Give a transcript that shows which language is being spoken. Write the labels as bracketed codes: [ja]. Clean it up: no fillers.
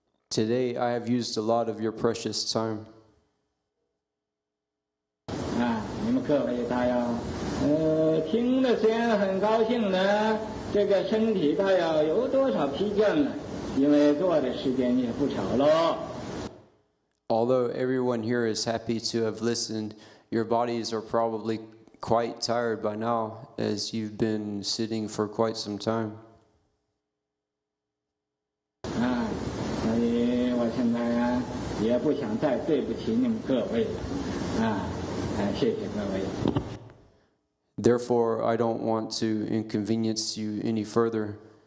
[en] Today I have used a lot of your precious time. [zh] 你们各位大要听的虽然很高兴呢，这个身体大要有多少疲倦了，因为做的时间也不少喽。 [en] Although everyone here is happy to have listened, your bodies are probably quite tired by now, as you've been sitting for quite some time. [zh] 所以我现在也不想再对不起你们各位了，谢谢各位。 [en] Therefore, I don't want to inconvenience you any further.